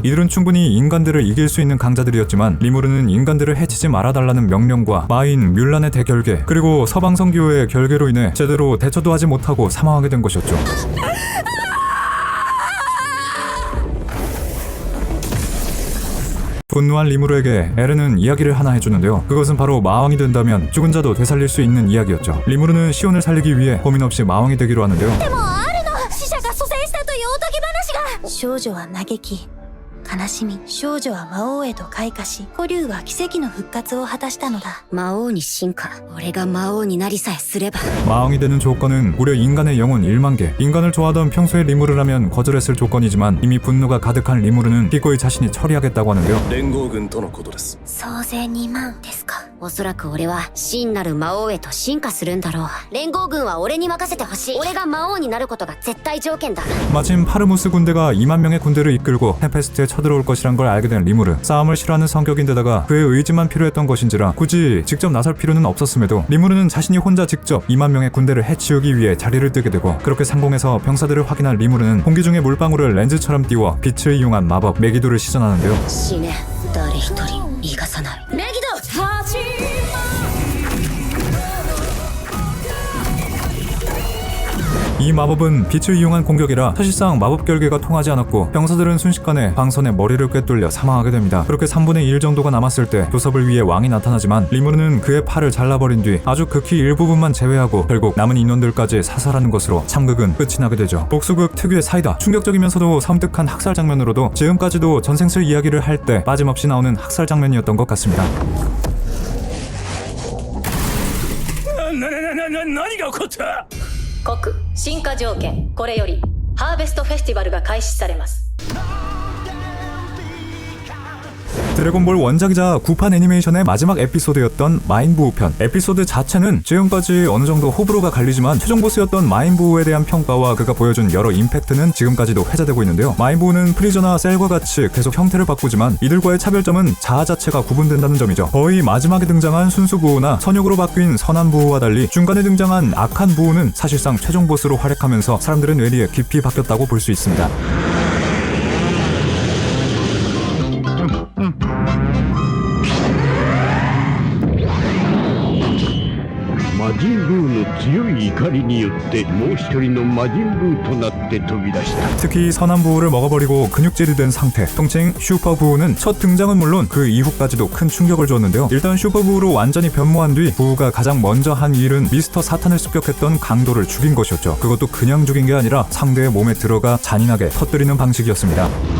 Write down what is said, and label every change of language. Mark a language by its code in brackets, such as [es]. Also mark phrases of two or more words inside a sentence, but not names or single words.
[ko] 이들은 충분히 인간들을 이길 수 있는 강자들이었지만 리무르는 인간들을 해치지 말아달라는 명령과 마인 뮬란의 대결계, 그리고 서방성교의 결계로 인해 제대로 대처도 하지 못하고 사망하게 된 것이었죠. 분노한 리무르에게 에르는 이야기를 하나 해주는데요. 그것은 바로 마왕이 된다면 죽은 자도 되살릴 수 있는 이야기였죠. 리무르는 시온을 살리기 위해 고민 없이 마왕이 되기로 하는데요. [ja] 少女は嘆き悲しみ、少女は魔王へと開花し、古竜は奇跡の復活を果たしたのだ。魔王に進化、俺が魔王になりさえすれば。 [ko] 마왕이 되는 조건은 무려 인간의 영혼 1만 개. 인간을 좋아하던 평소의 리무르라면 거절했을 조건이지만 이미 분노가 가득한 리무르는 기꺼이 자신이 처리하겠다고 하는데요. [ja] 連合軍とのことです。総勢2万ですか。おそらく俺は真なる魔王へと進化するんだろう。連合軍は俺に任せてほしい。俺が魔王になることが絶対条件だ。 [ko] 마침 파르무스 군대가 2만 명의 군대를 이끌고 템페스트에 쳐들어올 것이란 걸 알게 된 리무르. 싸움을 싫어하는 성격인데다가 그의 의지만 필요했던 것인지라 굳이 직접 나설 필요는 없었음에도 리무르는 자신이 혼자 직접 2만 명의 군대를 해치우기 위해 자리를 뜨게 되고, 그렇게 상공에서 병사들을 확인한 리무르는 공기 중에 물방울을 렌즈처럼 띄워 빛을 이용한 마법 메기도를 시전하는데요. 死ね。誰一人逃がさない。メギド。 이 마법은 빛을 이용한 공격이라 사실상 마법 결계가 통하지 않았고 병사들은 순식간에 방선에 머리를 꿰뚫려 사망하게 됩니다. 그렇게 3분의 1 정도가 남았을 때 교섭을 위해 왕이 나타나지만 리무르는 그의 팔을 잘라버린 뒤 아주 극히 일부분만 제외하고 결국 남은 인원들까지 사살하는 것으로 참극은 끝이 나게 되죠. 복수극 특유의 사이다. 충격적이면서도 섬뜩한 학살 장면으로도 지금까지도 전생슬 이야기를 할 때 빠짐없이 나오는 학살 장면이었던 것 같습니다. [ja] 何が起こった？国進化条件これよりハーベストフェスティバルが開始されます。 [ko] 드래곤볼 원작이자 구판 애니메이션의 마지막 에피소드였던 마인부우편. 에피소드 자체는 지금까지 어느 정도 호불호가 갈리지만 최종 보스였던 마인부우에 대한 평가와 그가 보여준 여러 임팩트는 지금까지도 회자되고 있는데요. 마인부우는 프리저나 셀과 같이 계속 형태를 바꾸지만 이들과의 차별점은 자아 자체가 구분된다는 점이죠. 거의 마지막에 등장한 순수 부우나 선육으로 바뀐 선한 부우와 달리 중간에 등장한 악한 부우는 사실상 최종 보스로 활약하면서 사람들의 뇌리에 깊이 박혔다고 볼 수 있습니다. [ja] 魔人ブーの強い怒りによってもう一人の魔人ブーとなって飛び出した [ko] 특히 선한 부우를 먹어버리고 근육질이 된 상태, 통칭 슈퍼 부우는 첫 등장은 물론 그 이후까지도 큰 충격을 주었는데요. 일단 슈퍼 부우로 완전히 변모한 뒤 부우가 가장 먼저 한 일은 미스터 사탄을 습격했던 강도를 죽인 것이었죠. 그것도 그냥 죽인 게 아니라 상대의 몸에 들어가 잔인하게 터뜨리는 방식이었습니다.